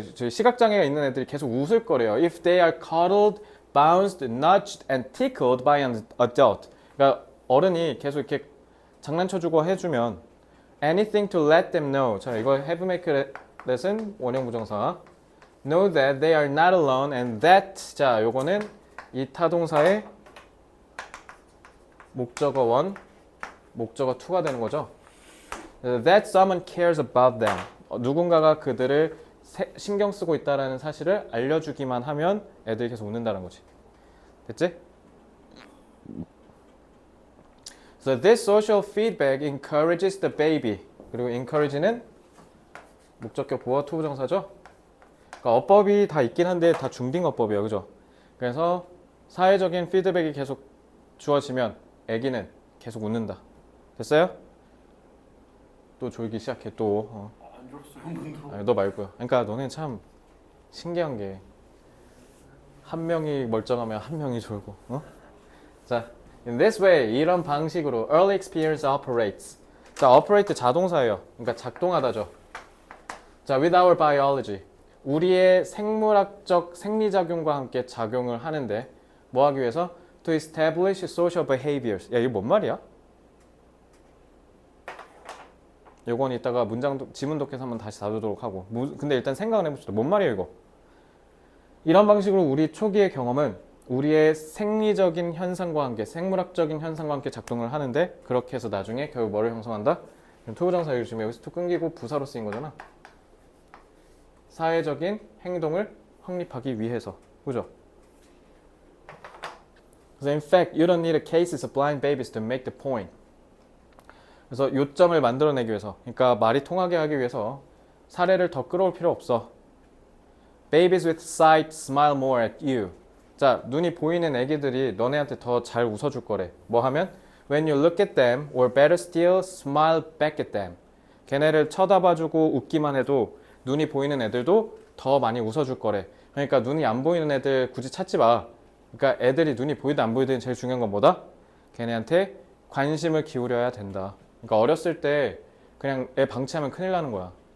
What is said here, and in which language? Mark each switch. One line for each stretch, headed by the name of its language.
Korean: 시각장애가 있는 애들이 계속 웃을 거래요.
English: If they are cuddled, bounced, nudged, and tickled by an adult.
Korean: 그러니까 어른이 계속 이렇게 장난쳐주고 해주면
English: anything to let them know.
Korean: 자, 이거 have make that은 원형 부정사.
English: Know that they are not alone and that.
Korean: 자, 요거는 이 타동사의 목적어 1, 목적어 2가 되는 거죠.
English: That someone cares about them.
Korean: 누군가가 그들을 신경 쓰고 있다라는 사실을 알려주기만 하면 애들이 계속 웃는다는 거지. 됐지?
English: So this social feedback encourages the baby.
Korean: 그리고 encourage는 목적격 보어 투부정사죠. 그러니까 어법이 다 있긴 한데 다 중딩 어법이에요, 그죠? 그래서 사회적인 피드백이 계속 주어지면 아기는 계속 웃는다. 됐어요? 또 졸기 시작해 또. 안 졸았어요 한 번도. 아니, 너 말고요. 그러니까 너는 참 신기한 게 한 명이 멀쩡하면 한 명이 졸고. 자,
English: in this way
Korean: 이런 방식으로
English: early experience operates.
Korean: 자, operate 자동사예요. 그러니까 작동하다죠. 자,
English: with our biology
Korean: 우리의 생물학적 생리작용과 함께 작용을 하는데 뭐 하기 위해서?
English: To establish social behaviors.
Korean: 야, 이거 뭔 말이야? 요건 이따가 지문 독해서 한번 다시 다루도록 하고. 근데 일단 생각을 해봅시다. 뭔 말이에요 이거? 이런 방식으로 우리 초기의 경험은 우리의 생리적인 현상과 함께 생물학적인 현상과 함께 작동을 하는데 그렇게 해서 나중에 결국 뭐를 형성한다? 투부정사 지금 여기서 투 끊기고 부사로 쓰인 거잖아. 사회적인 행동을 확립하기 위해서. 그죠? 그래서
English: in fact, you don't need a cases of blind babies to make the point.
Korean: 그래서 요점을 만들어내기 위해서, 그러니까 말이 통하게 하기 위해서 사례를 더 끌어올 필요 없어.
English: Babies with sight smile more at you.
Korean: 자, 눈이 보이는 애기들이 너네한테 더 잘 웃어줄 거래. 뭐 하면?
English: When you look at them, or better still, smile back at them.
Korean: 걔네를 쳐다봐주고 웃기만 해도 눈이 보이는 애들도 더 많이 웃어줄 거래. 그러니까 눈이 안 보이는 애들 굳이 찾지 마. 그러니까 애들이 눈이 보이든 안 보이든 제일 중요한 건 뭐다? 걔네한테 관심을 기울여야 된다. 그러니까 어렸을 때 그냥 애 방치하면 큰일 나는 거야.